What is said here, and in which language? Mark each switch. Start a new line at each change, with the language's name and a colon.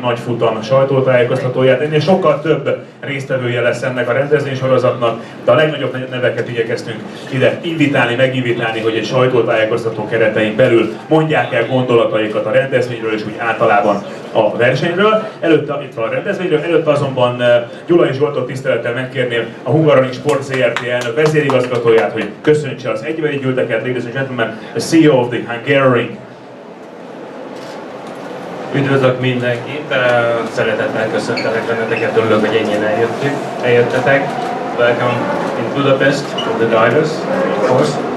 Hungarian: Nagy Futam sajtótájékoztatóját. Ennél sokkal több résztvevője lesz ennek a rendezvénysorozatnak, de a legnagyobb neveket igyekeztünk ide invitálni, meginvitálni, hogy egy sajtótájékoztató keretein belül mondják el gondolataikat a rendezvényről és úgy általában a versenyről. Előtte a rendezvényről, előtte azonban Gyulai Zsoltot tisztelettel megkérném a Hungaroring Sport Zrt. Elnök vezérigazgatóját, hogy köszöntse az együttgyűlteket.
English: Ladies and gentlemen, the CEO of the Hungaroring.
Hungarian: Üdvözlök mindenkit, szeretettel köszöntelek benneteket, örülök, hogy ennyien eljöttetek.
English: Welcome in Budapest for the drivers, of course.